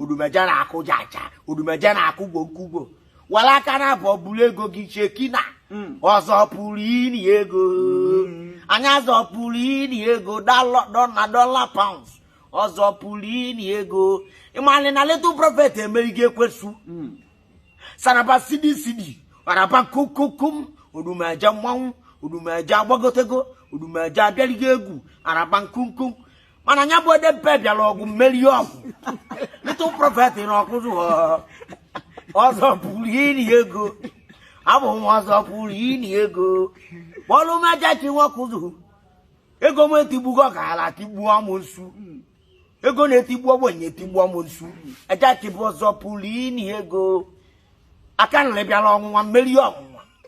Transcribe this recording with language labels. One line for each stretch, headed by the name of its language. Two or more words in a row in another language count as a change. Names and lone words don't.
Igbo: odumeje na-akụ jaja, odumeje na-akụ gwogwugwo. Wala aka na abụọ bulu ego gị cheki na. Mm. Ọzọ pụrụ ini ego. Mm. Anya zọ pụrụ ini ego,
English: dollar, dollar, dollar, pounds.
Igbo: Ọzọ pụrụ ini ego. Ị ma na
English: little prophet
Igbo: emerigo ekwensu. Mm. Saraba sidi sidi, araba kum kum kum, odumeje mmanwụ, odumeje agbagotego, odumeje abịaligo egwu, araba nkum kum. Mana nya bụ ede mpe bịara ọgụ mmeri ọgụ.
English: Little prophet
Igbo: na ọkụzụ ọ. Ọzọ pụrụ ini ego. Abụ m ọzọ pụrụ ini ego. Kpọlụ m aja chi nwa kụzụ. Ego m etigbugo ka ala tigbuo amụsụ. Ego na-etigbu ogbenye, etigbu amoosu. Eja ka bụ ọzọ pụrụ ini ego. Aka nri bịara ọnwụnwa, mmeri ọnwụnwa.